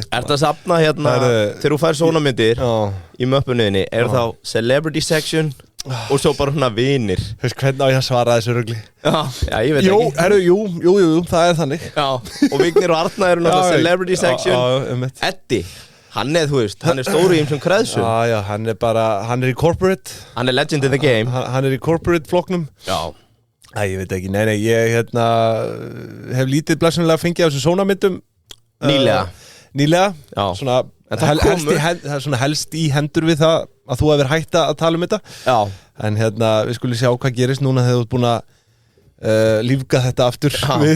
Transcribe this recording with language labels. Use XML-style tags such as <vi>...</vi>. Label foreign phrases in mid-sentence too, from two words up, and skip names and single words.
<is>Ertu að safna hérna, þegar þú fær sónarmyndir í möppunniðinni, eru þá</is> <en>celebrity section</en> <is>og svo bara svona vinir. Þú veist hvernig á ég að svara þessu rugli? Já, ég veit ekki. Jú, það er þannig. Já, og Vignir og Arna eru náttúrulega</is> <en>celebrity section.</en> <is>Eddi, hann er stóru í þessum kreðsum. Já, hann er í corporate. Hann er</is> <en>legend in the game.</en> <is>Hann er í corporate flokknum. Já. Ég veit ekki, nei, ég hef lítið blessunlega fengið af þessu sónarmyndum. Nýlega. Já. Svona helst í hendur við það að þú hefur hætt að tala um þetta. Já. En við skulum sjá hvað gerist núna þegar þú ert búin að lífga þetta aftur við.</is>